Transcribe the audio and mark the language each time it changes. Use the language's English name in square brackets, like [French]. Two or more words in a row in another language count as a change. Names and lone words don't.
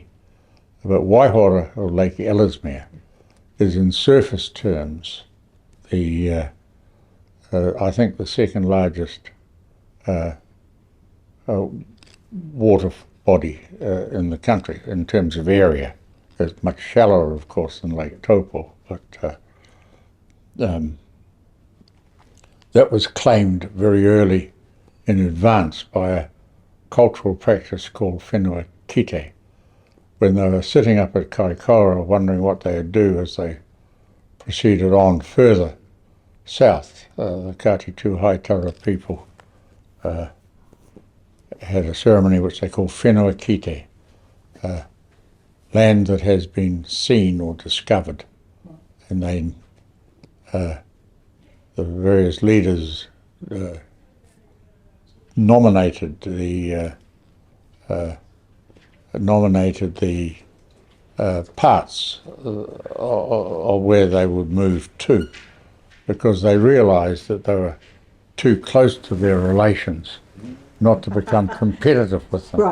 [English] But Waihora, or Lake Ellesmere, is in surface terms the I think the second largest water body in the country in terms of area. It's much shallower, of course, than Lake Taupo, but that was claimed very early in advance by a cultural practice called [Māori] whenua kite, [English] when they were sitting up at Kaikoura wondering what they would do as they proceeded on further south. The Kati Tū Haitara people had a ceremony which they call [Māori] whenua kite, [English] land that has been seen or discovered, and then the various leaders nominated the parts of where they would move to, because they realised that they were too close to their relations not to become competitive with them.